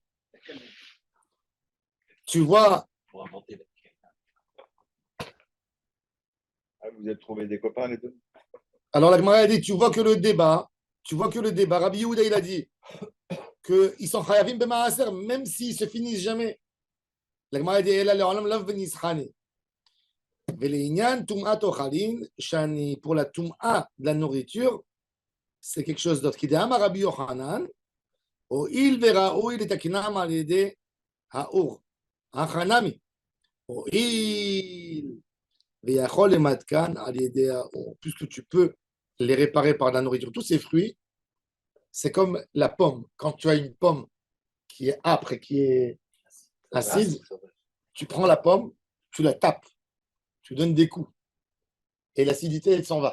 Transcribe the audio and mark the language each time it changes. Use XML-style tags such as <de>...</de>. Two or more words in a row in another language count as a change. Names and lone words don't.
<fr>Tu vois, Ah, vous êtes trouvés des copains, les deux? alors la Gemara elle dit, tu vois que le débat, Rabbi Yehuda il a dit qu'ils sont</fr> <he>חייבים במעשר,</he> <fr>même s'ils se finissent jamais. La Gemara elle dit,</fr> <he>אלא לעולם לאו בן ישחני. ולעניין טומאת אוכלין, שאני,</he> <fr>pour la tum'a de la nourriture, c'est quelque chose d'autre. Qui dit,</fr> <he>אמר רבי יוחנן, הואיל וראוי לתקנם על ידי האור, החנמי, הואיל ויכול למתקן על ידי האור,</he> <fr>puisque tu peux les réparer par la nourriture. Tous ces fruits, c'est comme la pomme. Quand tu as une pomme qui est âpre et qui est acide, tu prends la pomme, tu la tapes, tu donnes des coups, et l'acidité, elle s'en va.</fr>